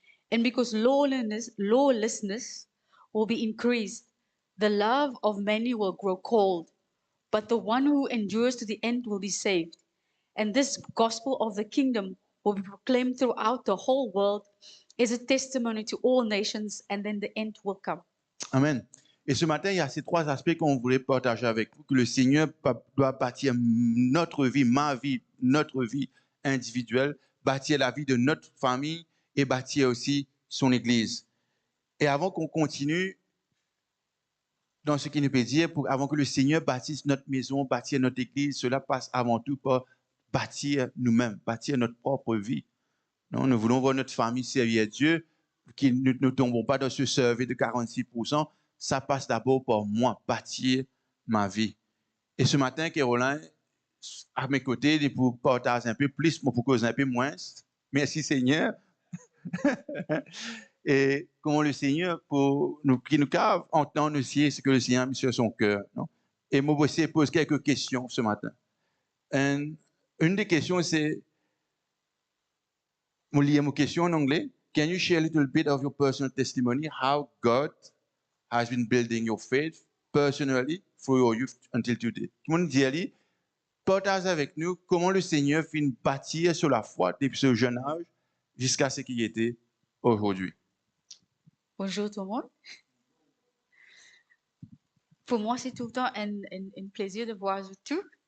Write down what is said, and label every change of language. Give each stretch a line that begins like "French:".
English: And because lawlessness will be increased, the love of many will grow cold. But the one who endures to the end will be saved. And this gospel of the kingdom will be proclaimed throughout the whole world as a testimony to all nations, and then the end will come. Amen.
French: Et ce matin, il y a ces trois aspects qu'on voulait partager avec vous, que le Seigneur doit bâtir notre vie, ma vie, notre vie individuelle, bâtir la vie de notre famille et bâtir aussi son Église. Et avant qu'on continue dans ce qu'il nous peut dire, avant que le Seigneur bâtisse notre maison, bâtir notre Église, cela passe avant tout par bâtir nous-mêmes, bâtir notre propre vie. Non, nous voulons voir notre famille servir Dieu, que nous ne tombons pas dans ce survey de 46%. Ça passe d'abord par moi, bâtir ma vie. Et ce matin, Caroline, à mes côtés, il pour partager un peu plus, pour causer un peu moins. Merci Seigneur. Et comment le Seigneur, pour nous, qui nous cave, entend aussi ce que le Seigneur a mis sur son cœur. Non? Et moi aussi, pose quelques questions ce matin. Une des questions, c'est, je lis une question en anglais.
English: Can you share a little bit of your personal testimony, how God has been building your faith personally through your youth until today?
French: Comment dire, partage avec nous comment le Seigneur finit bâtir sur la foi depuis ce jeune âge jusqu'à ce qu'il était aujourd'hui. Bonjour tout le monde. Pour moi, c'est tout le temps un plaisir de voir tout.